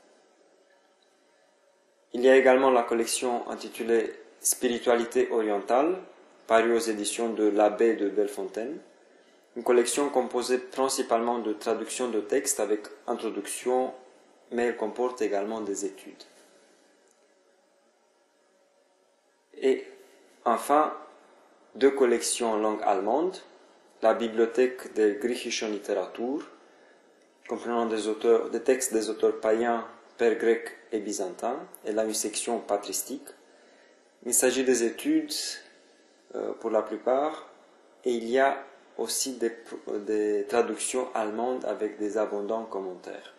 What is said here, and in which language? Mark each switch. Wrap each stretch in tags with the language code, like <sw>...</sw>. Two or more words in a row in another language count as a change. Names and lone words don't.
<fr>Il y a également la collection intitulée Spiritualité orientale, parue aux éditions de l'abbé de Bellefontaine, une collection composée principalement de traductions de textes avec introduction, mais elle comporte également des études. Et enfin, 2 collections en langue allemande, la Bibliothèque der griechischen Literatur, comprenant des textes des auteurs païens, pères grecs et byzantins, et là une section patristique. Il s'agit des études pour la plupart, et il y a aussi des traductions allemandes avec des abondants commentaires.</fr>